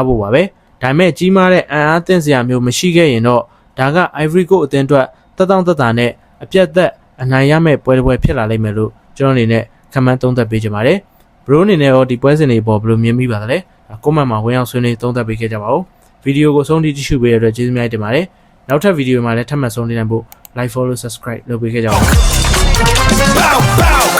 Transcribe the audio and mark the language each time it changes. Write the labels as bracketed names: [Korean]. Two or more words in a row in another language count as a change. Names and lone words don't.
[Burmese] ဖို့ပါပဲ။ဒါပေမဲ့ကြီးမားတဲ့အံအားသင့်စရာမျိုးမရှိခဲ့ရင်တော့ဒါက Ivory Coast အသင်းအတွက်တက်တောင့်တက်တာနဲ့အပြတ်သက်အနိုင်ရမယ့်ပွဲတစ်ပွဲဖြစ်လာလိမ့်မယ်လို့ကျွန်တော်အနေနဲ့ခန့်မှန်းသုံးသပ်ပေးချင်ပါတယ်။ဘရိုအနေနဲ့ရောဒီပွဲစဉ်တွေပေါ်ဘယ်လိုမြင်မိပါသလဲ။ကွန်မန့်မှာဝင်ရောက်ဆွေးနွေးသုံးသပ်ပေးခဲ့ကြပါဦး။ဗီဒီယိုကိုဆုံးထိကြည့်ရှုပေးတဲ့အတွက်ကျေးဇူးများတင်ပါတယ်။နောက်ထပ်ဗီဒီယိုမှာလည်းထပ်မံဆုံနေနိုင်ဖို့ [English] like follow subscribe [Burmese] လုပ်ပေးခဲ့ကြပါဦး။